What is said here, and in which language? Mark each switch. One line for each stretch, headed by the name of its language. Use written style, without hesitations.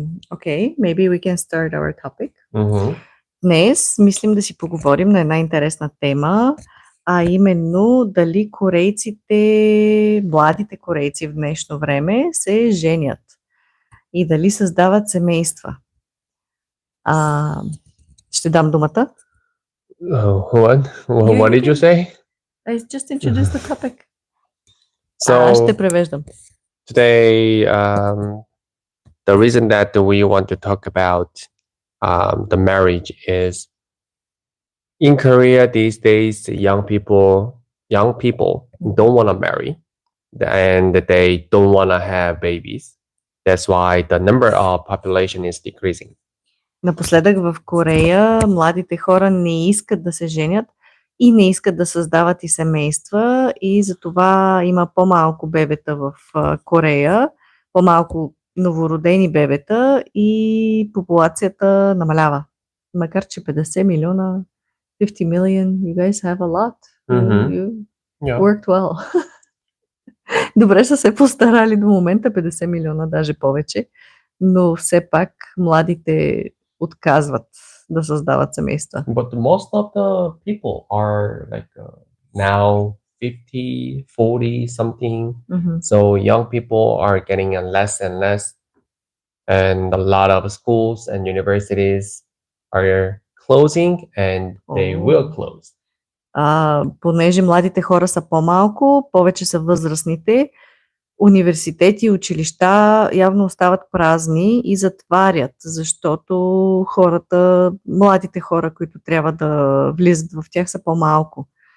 English: Okay, maybe we can start our topic.
Bulgarian: Днес мислим да си поговорим на една интересна тема, а именно дали корейците, младите корейци в днешно време се женят и дали създават семейства. Ще дам думата.
English: What did you say? I just introduced the topic. So
Bulgarian: ще превеждам.
English: today, the reason that we want to talk about the marriage is in Korea these days, young people don't want to marry and they don't want to have babies. That's why the number of population is decreasing.
Bulgarian: Напоследък в Корея младите хора не искат да се женят и не искат да създават и семейства и затова има по-малко бебета в Корея, по-малко новородени бебета и популацията намалява. Макар че 50 милиона,
English: 50 million, you guys have a lot. You worked well.
Bulgarian: Добре са се постарали до момента, 50 милиона, даже повече, но все пак младите отказват да създават семейства.
English: But most of the people are like now 50, 40 something. So young people are getting less and less. And a lot of schools and universities are closing and they will close.
Bulgarian: Понеже младите хора са по-малко, повече са възрастните, университети и училища явно остават празни и затварят, защото младите хора, които трябва да влизат в тях, са по-малко.